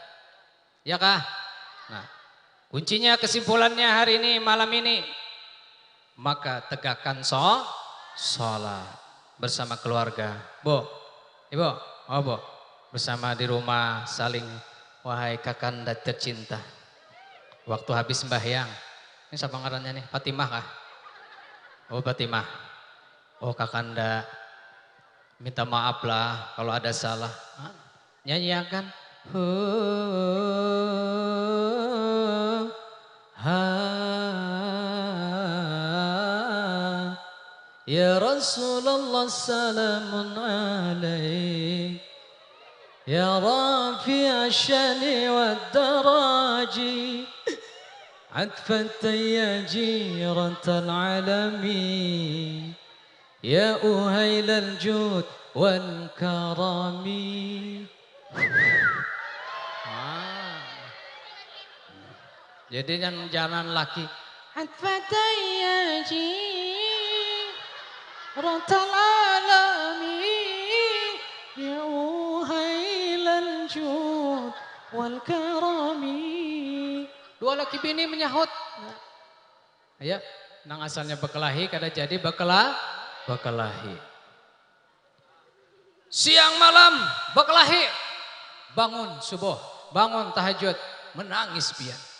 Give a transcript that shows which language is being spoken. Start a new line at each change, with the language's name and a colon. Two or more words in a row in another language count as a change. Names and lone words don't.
Indonesian: Ya kah? Nah, kuncinya kesimpulannya hari ini, malam ini. Maka tegakkan sholat bersama keluarga. Bu, ibu, oh bu. Bersama di rumah saling, wahai kakanda tercinta. Waktu habis sembahyang. Ini siapa ngarannya nih? Fatimah kah? Oh Fatimah. Oh kakanda minta maaf lah kalau ada salah.
Arabic: Nyanyiakan. يا رسول الله سلام عليك. يا رفيع الشان والدرج. عطفة يا جيرة العالم يا أهيل الجود والكرم.
Indonesian: Jadi jangan laki.
Arabic: عطفة يا جيرة العالم يا أهيل الجود والكرم.
Banjar: Dua laki bini menyahut. Ya, nang asalnya bekelahi kada jadi bekelahi.
Indonesian: Siang malam bekelahi. Bangun subuh, bangun tahajud, menangis pian.